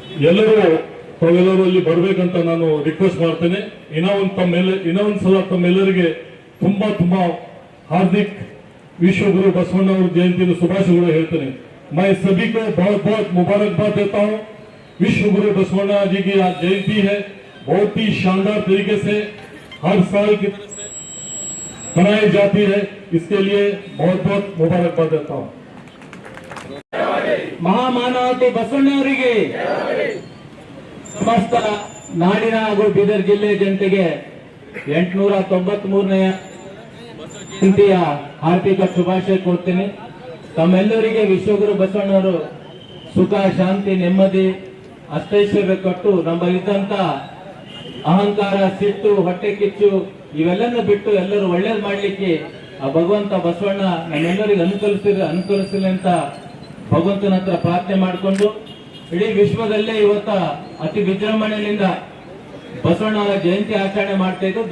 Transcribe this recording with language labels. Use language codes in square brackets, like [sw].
[kn] ಎಲ್ಲರೂ ತಾವೆಲ್ಲರೂ ಅಲ್ಲಿ ಬರ್ಬೇಕಂತ ನಾನು ರಿಕ್ವೆಸ್ಟ್ ಮಾಡ್ತೇನೆ. ಇನ್ನೊಂದ್ಸಲ ತಮ್ಮೆಲ್ಲರಿಗೆ ತುಂಬಾ ಹಾರ್ದಿಕ್ विश्वगुरु बसवण्ण जयंती शुभाशय ಹೇಳ್ತೇನೆ. [hi] मैं सभी को बहुत बहुत मुबारकबाद देता हूँ. विश्व गुरु बसवण्ण जी की आज जयंती है. बहुत ही शानदार तरीके से हर साल की तरह से मनाई जाती है. इसके लिए बहुत बहुत मुबारकबाद देता हूँ. [kn] ಮಹಾಮಾನವತೆ ಬಸವಣ್ಣವರಿಗೆ ಸಮಸ್ತ ನಾಡಿನ ಹಾಗೂ ಬೀದರ್ ಜಿಲ್ಲೆ ಜನತೆಗೆ 893ನೇ ಜಯಂತಿಯ ಹಾರ್ದಿಕ ಶುಭಾಶಯ ಕೋರ್ತೇನೆ. ತಮ್ಮೆಲ್ಲರಿಗೆ ವಿಶ್ವಗುರು ಬಸವಣ್ಣವರು ಸುಖ ಶಾಂತಿ ನೆಮ್ಮದಿ ಅಷ್ಟೈಶ್ವರ್ಯ ಕೊಟ್ಟು ನಮ್ಮಲ್ಲಿದ್ದಂತ ಅಹಂಕಾರ ಸಿಟ್ಟು ಹೊಟ್ಟೆ ಕಿಚ್ಚು ಇವೆಲ್ಲನೂ ಬಿಟ್ಟು ಎಲ್ಲರೂ ಒಳ್ಳೇದು ಮಾಡ್ಲಿಕ್ಕೆ ಆ ಭಗವಂತ ಬಸವಣ್ಣ ನಮ್ಮೆಲ್ಲರಿಗೆ ಅನುಕೂಲಿಸಲಿ ಅಂತ ಭಗವಂತನ ಹತ್ರ ಪ್ರಾರ್ಥನೆ ಮಾಡಿಕೊಂಡು ಇಡೀ ವಿಶ್ವದಲ್ಲೇ ಇವತ್ತ ಅತಿ ವಿಜೃಂಭಣೆಯಿಂದ ಬಸವಣ್ಣವರ ಜಯಂತಿ ಆಚರಣೆ ಮಾಡ್ತಾ ಇದ್ದು.